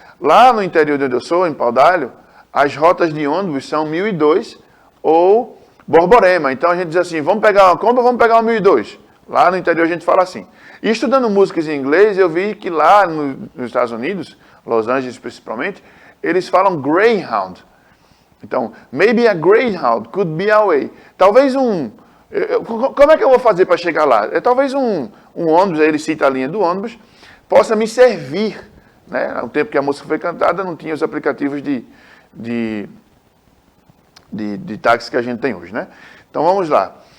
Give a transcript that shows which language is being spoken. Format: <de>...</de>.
<pt>Lá no interior de onde eu sou, em Paudalho, as rotas de ônibus são 1002 ou Borborema. Então a gente diz assim, vamos pegar uma Kombi ou vamos pegar uma 1002? Lá no interior a gente fala assim. E estudando músicas em inglês, eu vi que lá nos Estados Unidos, Los Angeles principalmente, eles falam Greyhound. Então,</pt> <en>maybe a Greyhound could be our way.</en> <pt>Talvez como é que eu vou fazer para chegar lá? Talvez um ônibus, aí ele cita a linha do ônibus, possa me servir. Né? No tempo que a música foi cantada, não tinha os aplicativos de táxi que a gente tem hoje, né? Então vamos lá.</pt>